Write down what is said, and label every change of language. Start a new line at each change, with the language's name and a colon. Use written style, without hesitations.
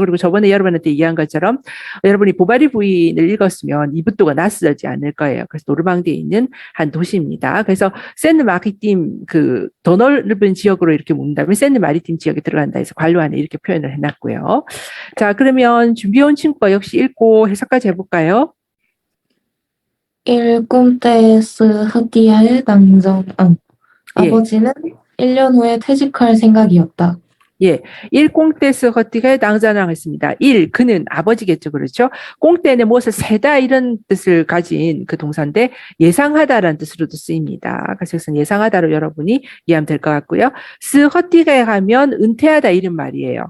Korean: 그리고 저번에 여러분한테 얘기한 것처럼 여러분이 보바리 부인을 읽었으면 이붓도가 낯설지 않을 거예요. 그래서 노르망디에 있는 한 도시입니다. 그래서 세느 마리팀 그 더 넓은 지역으로 이렇게 묻는다면 세느 마리팀 지역에 들어간다 해서 관료 안에 이렇게 표현을 해놨고요. 자, 그러면 준비해온 친구가 역시 읽고 해석까지 해볼까요?
French: Il comptait se retirer dans un an.
Korean: 예. 아버지는 1년 후에 퇴직할 생각이었다. 예, 일 꽁떼스 허티가 당자랑 했습니다. 일, 그는 아버지겠죠. 그렇죠? 꽁떼는 무엇을 세다 이런 뜻을 가진 그 동사인데 예상하다라는 뜻으로도 쓰입니다. 그래서 이것은 예상하다로 여러분이 이해하면 될 것 같고요. 스 허티가 하면 은퇴하다 이런 말이에요.